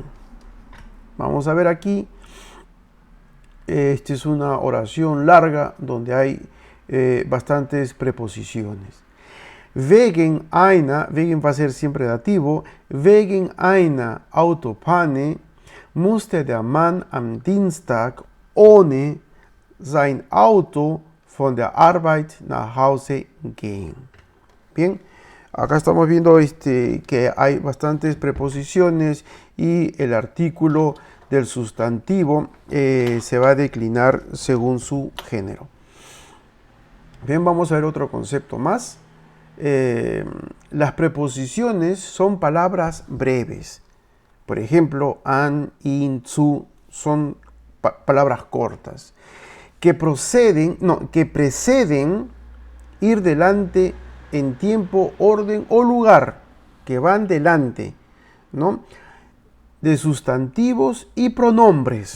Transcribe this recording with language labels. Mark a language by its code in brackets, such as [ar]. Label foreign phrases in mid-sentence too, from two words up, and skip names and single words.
[es] Vamos a ver aquí. Esta es una oración larga donde hay bastantes preposiciones. Wegen va a ser siempre dativo, [de] wegen einer Autopanne musste der Mann am Dienstag ohne sein Auto von der Arbeit nach Hause gehen. [es] Bien, acá estamos viendo que hay bastantes preposiciones y el artículo del sustantivo se va a declinar según su género. Bien, vamos a ver otro concepto más. las preposiciones son palabras breves. Por ejemplo, [de] an, in, zu [es] son palabras cortas que preceden ir delante en tiempo, orden o lugar, que van delante, ¿no?, de sustantivos y pronombres.